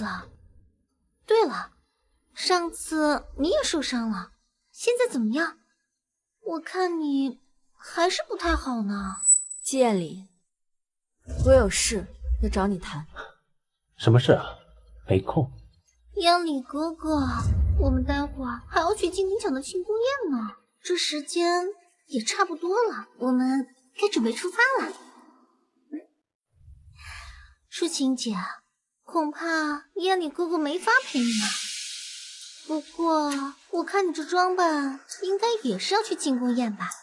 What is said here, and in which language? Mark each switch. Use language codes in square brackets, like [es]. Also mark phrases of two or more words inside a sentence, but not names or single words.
[zh] 對了，上次你也受傷了，現在怎麼樣？我看你還是不太好呢。季燕里，我有事要找你談。什麼事啊？沒空。燕里哥哥，我們待會兒還要去金鼎獎的慶功宴呢，這時間也差不多了，我們該準備出發了。淑晴姐，恐怕燕里哥哥沒法陪你了。不過我看你這裝扮，應該也是要去慶功宴吧？